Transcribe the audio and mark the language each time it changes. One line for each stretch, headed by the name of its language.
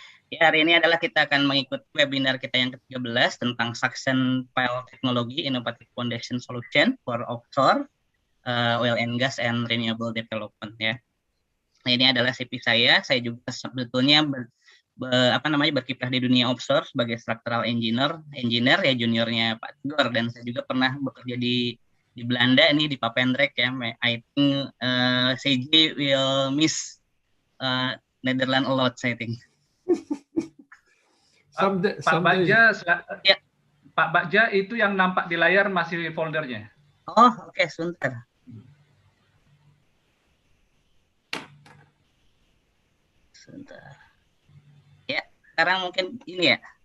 Indonesian: Ya, hari ini adalah kita akan mengikuti webinar kita yang ke-13 tentang Suction Pile Technology Innovative Foundation Solution for Offshore, Oil and Gas and Renewable Development ya. Nah, ini adalah CV saya. Saya juga sebetulnya berkiprah di dunia offshore sebagai structural engineer ya, juniornya Pak Tigor, dan saya juga pernah bekerja di Belanda ini di Papendrecht ya.
English: I think CJ will miss Netherlands a lot, I think.
Indonesian: Pak Bagja, ya. Pak Bagja itu yang nampak di layar masih foldernya. Oh, oke, sebentar. Ya, sekarang mungkin ini ya.